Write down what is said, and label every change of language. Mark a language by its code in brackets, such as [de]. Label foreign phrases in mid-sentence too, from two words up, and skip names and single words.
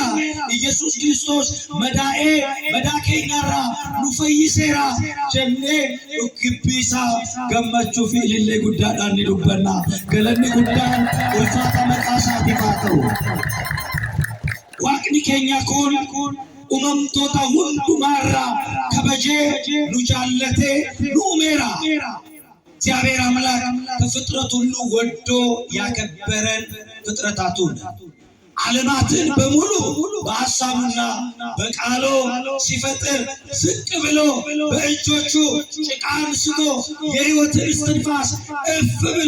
[om] Iyesuus Kiristoos madaa'ee madaa keenyarraa nu fayyiseera jennee dhukkubbii isaa gammachuu fi ilillee guddaadhaan ni dubbanna. Galanni guddaan ulfaata maqaa isaatiif haa ta'u. Waaqni keenya kun uumamtoota hundumaarraa kabajee nu jaallatee nu uumeera. [am] እግዚአብሔር አምላክ ከፍጥረት ሁሉ ወዶ ያከበረን ፍጥረታቱን ዓለማትን በሙሉ በሐሳቡና በቃሉ ሲፈጥር ዝቅ ብሎ በእጆቹ ጭቃ አንስቶ የሕይወትን እስትንፋስ እፍ ብሎ